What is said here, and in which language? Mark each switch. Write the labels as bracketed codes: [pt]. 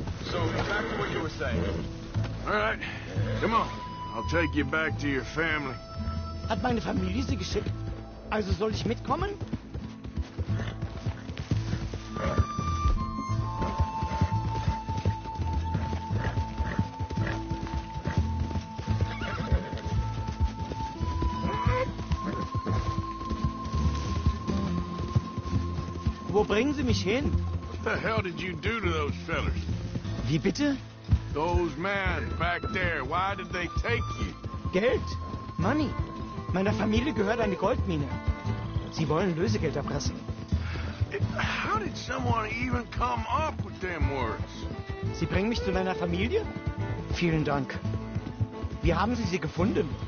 [en] So, back to what you were saying. All right, come on. I'll take you back to your family. [de] Hat meine Familie Sie geschickt? Also soll ich mitkommen? Wo bringen Sie mich hin? [en] What the hell did you do to those fellers? [de] Wie bitte? [en] Those men back there, why did they take you? [de] Geld. Money. Meiner Familie gehört eine Goldmine. Sie wollen Lösegeld erpressen. [en] How did someone even come up with them words? [de] Sie bringen mich zu meiner Familie? Vielen Dank. Wie haben Sie sie gefunden?